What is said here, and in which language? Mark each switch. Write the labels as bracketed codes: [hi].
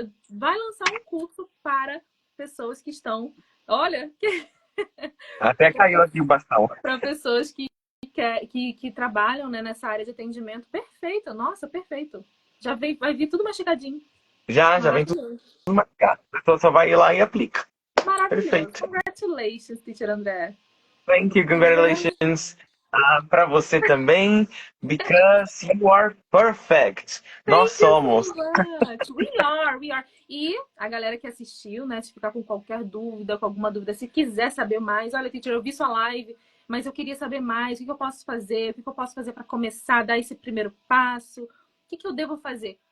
[pt] Vai lançar um curso para pessoas que estão. Olha, Até caiu aqui o bastão. Para pessoas que trabalham, né, nessa área de atendimento. Perfeito, nossa, perfeito. Vai vir tudo mastigadinho. Já vem tudo Maravilhoso. marcado. A pessoa só vai ir lá e aplica. Maravilhoso. Perfeito. [en] Congratulations, teacher André. Thank you, congratulations. [pt] Para você também, [en] because you are perfect. [pt] Nós [en] Thank you [pt] somos. [en] so much. We are. [pt] E a galera que assistiu, né, se ficar com qualquer dúvida, com alguma dúvida, se quiser saber mais, olha, teacher, eu vi sua live, mas eu queria saber mais, o que eu posso fazer? O que eu posso fazer para começar a dar esse primeiro passo? O que eu devo fazer?